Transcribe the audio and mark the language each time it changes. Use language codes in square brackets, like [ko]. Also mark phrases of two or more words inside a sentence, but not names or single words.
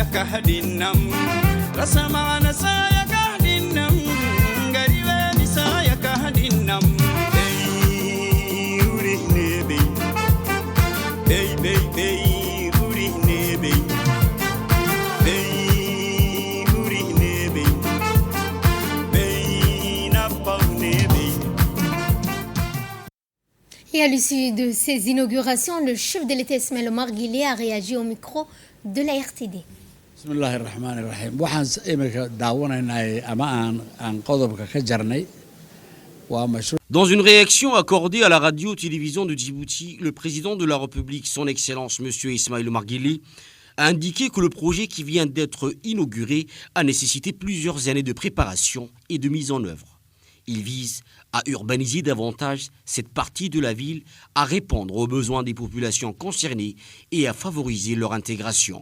[fr] kahadinam rasama nasaya kahadinam gariwe misaya kahadinam hey uri nebe hey hey uri nebe hey uri nebe hey napau nebe. Et à l'issue de ces inaugurations, le chef de l'État Ismaël Omar Guelleh a réagi au micro de la RTD. [ar] Bismillahirrahmanirrahim. [so] Waxaan imika daawanaynaa ama aan qodobka ka jarnay waa mashruuc. [fr] Dans une réaction accordée à la radio-télévision de Djibouti, le président de la République, son Excellence M. Ismaël Omar Guelleh, a indiqué que le projet qui vient d'être inauguré a nécessité plusieurs années de préparation et de mise en œuvre. Il vise à urbaniser davantage cette partie de la ville, à répondre aux besoins des populations concernées et à favoriser leur intégration.